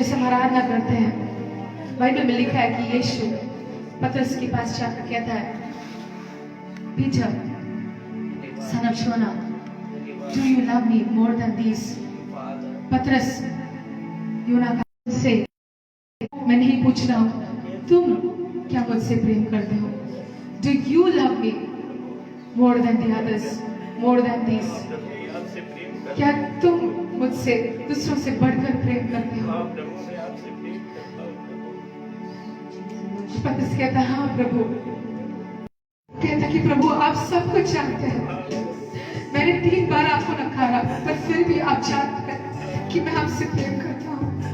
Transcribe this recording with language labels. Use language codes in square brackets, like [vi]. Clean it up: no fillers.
[hi] जैसे हम आराधना करते हैं, बाइबल में लिखा है कि यीशु पतरस के पास जाकर कहता है, Peter, [en] son of Jonah, do you love me more than these? [hi] पतरस योना का से मैं नहीं पूछ रहा हूँ, तुम क्या मुझसे प्रेम करते हो? [en] Do you love me more than the others, more than these? [hi] क्या तुम मुझसे दूसरों से बढ़कर प्रेम करते हो? पतरस कहता है, हाँ प्रभु। कहता कि प्रभु आप सब कुछ जानते हैं, मैंने 3 बार आपको नकारा, पर फिर भी आप जानते हैं कि मैं आपसे प्रेम करता हूँ।